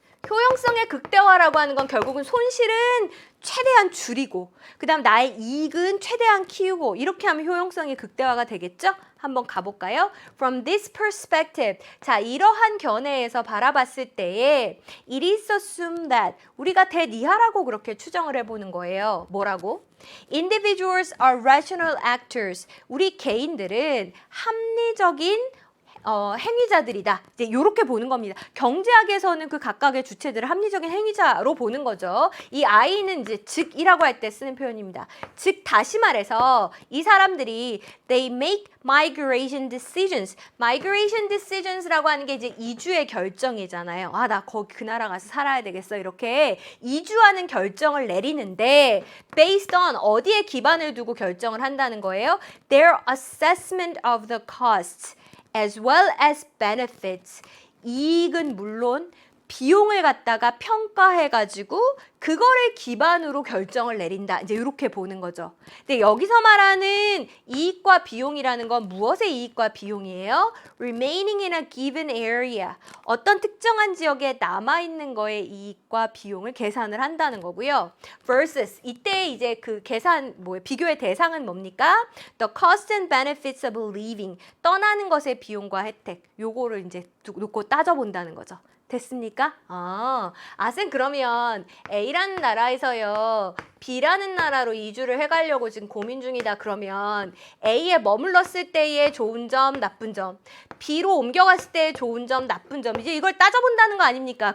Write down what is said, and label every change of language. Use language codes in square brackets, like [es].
[ko] 효용성의 극대화라고 하는 건 결국은 손실은 최대한 줄이고 그 다음 나의 이익은 최대한 키우고 이렇게 하면 효용성이 극대화가 되겠죠? 한번 가볼까요? [en] From this perspective, [ko] 자 이러한 견해에서 바라봤을 때에 [en] it is assumed that [ko] 우리가 대니하라고 그렇게 추정을 해보는 거예요. 뭐라고? [en] Individuals are rational actors. [ko] 우리 개인들은 합리적인 행위자들이다. 이제 이렇게 보는 겁니다. 경제학에서는 그 각각의 주체들을 합리적인 행위자로 보는 거죠. 이 I는 이제 즉이라고 할 때 쓰는 표현입니다. 즉 다시 말해서 이 사람들이 [en] they make migration decisions. migration decisions [ko] 라고 하는 게 이제 이주의 결정이잖아요. 나 거기 그 나라 가서 살아야 되겠어. 이렇게 이주하는 결정을 내리는데 [en] based on [ko] 어디에 기반을 두고 결정을 한다는 거예요? [en] Their assessment of the costs. as well as benefits. [ko] 이익은 물론 비용을 갖다가 평가해가지고 그거를 기반으로 결정을 내린다. 이제 이렇게 보는 거죠. 근데 여기서 말하는 이익과 비용이라는 건 무엇의 이익과 비용이에요? [en] Remaining in a given area. [ko] 어떤 특정한 지역에 남아있는 거의 이익과 비용을 계산을 한다는 거고요. [en] Versus [ko] 이때 이제 그 계산 비교의 대상은 뭡니까? [en] The cost and benefits of leaving. [ko] 떠나는 것의 비용과 혜택. 요거를 이제 놓고 따져본다는 거죠. 됐습니까? 쌤 그러면 A라는 나라에서요 B라는 나라로 이주를 해가려고 지금 고민 중이다. 그러면 A에 머물렀을 때의 좋은 점, 나쁜 점, B로 옮겨갔을 때의 좋은 점, 나쁜 점, 이제 이걸 따져본다는 거 아닙니까?